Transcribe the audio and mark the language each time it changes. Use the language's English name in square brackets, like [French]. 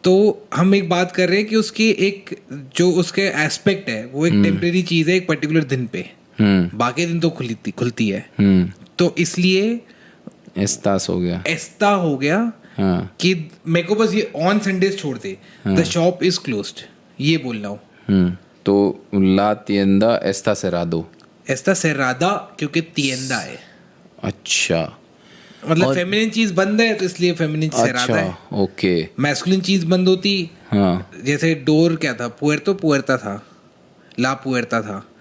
[Hindi] तो हम एक बात कर रहे हैं कि उसकी एक जो उसके एस्पेक्ट है वो एक टेम्परेरी चीज है एक पर्टिकुलर दिन पे. बाकी दिन तो खुलती है. तो इसलिए एस्तास हो गया. एस्ता हो गया. हाँ. कि मेरे को बस ये [English] on Sundays [Hindi] छोड़ दे, [English] the shop is closed, [Hindi] ये बोल रहा हूँ. [Spanish] तो ला tienda está cerrado. एस्ता सेरादा [Hindi] क्योंकि तिएंदा है. अच्छा, मतलब फेमिनिन चीज बंद है तो इसलिए फेमिनिन सेरादा है. ओके. मैस्कुलिन चीज बंद होती, हाँ. जैसे डोर क्या था, पुएर्ता था, [Spanish] ला पुएर्ता [Hindi] था.